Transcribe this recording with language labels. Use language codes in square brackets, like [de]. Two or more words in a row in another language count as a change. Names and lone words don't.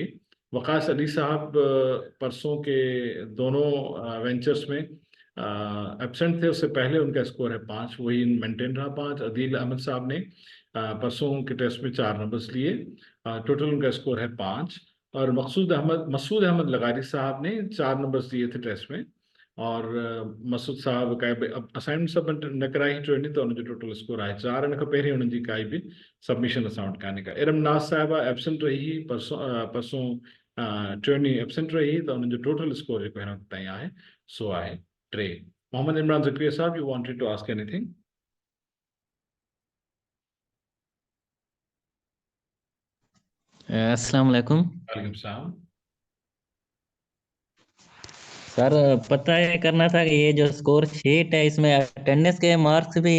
[hi] वकास अली साहब परसों के दोनों वेंचर्स में एब्सेंट थे, उससे पहले उनका स्कोर है 5, वही मेंटेन रहा 5। अदील अहमद साहब ने परसों के टेस्ट में 4 नंबर्स लिए, टोटल उनका स्कोर है 5। और मसूद अहमद लगारी साहब ने 4 नंबर्स दिए थे टेस्ट में, और मसूद साहब का असाइनमेंट सबमिट न कराई ट्रेनिंग, [sd] तो उनजो टोटल स्कोर आहे 4। इन खां पहिरीं उन्हनि जी काई बि सबमिशन असां वटि कान्हे का। इरम नाज़ साहिबा एब्सेंट रही, परसों ट्रेनिंग एब्सेंट रही, तो उन्हनि जो टोटल स्कोर जेको हिन वक़्तु ताईं आहे सो आहे 3। [en] मोहम्मद इमरान ज़करिया साहब, you wanted to ask anything? [ar] السلام عليكم وعليكم السلام. [hi] सर, पता है करना था कि ये जो स्कोर शीट है इसमें अटेंडेंस के मार्क्स भी